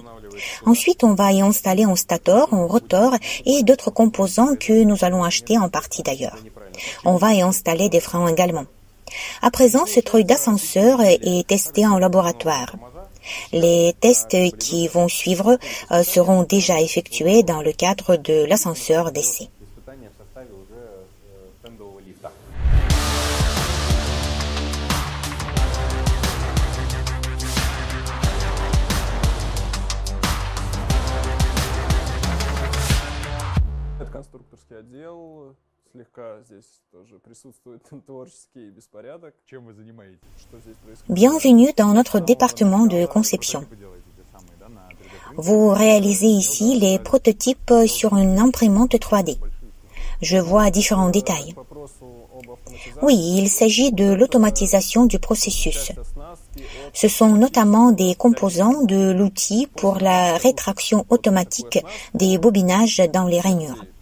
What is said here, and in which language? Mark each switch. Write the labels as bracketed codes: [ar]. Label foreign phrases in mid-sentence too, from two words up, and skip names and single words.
[fr] Ensuite, on va y installer un stator, un rotor et d'autres composants que nous allons acheter en partie d'ailleurs. On va y installer des freins également. À présent, ce treuil d'ascenseur est testé en laboratoire. Les tests qui vont suivre seront déjà effectués dans le cadre de l'ascenseur d'essai. [ru] Конструкторский отдел, слегка здесь тоже присутствует творческий беспорядок. Чем вы занимаетесь? Что здесь происходит? [fr] Bienvenue dans notre département de conception. Vous réalisez ici les prototypes sur une imprimante 3D. Je vois différents détails. Oui, il s'agit de l'automatisation du processus. Ce sont notamment des composants de l'outil pour la rétraction automatique des bobinages dans les rainures.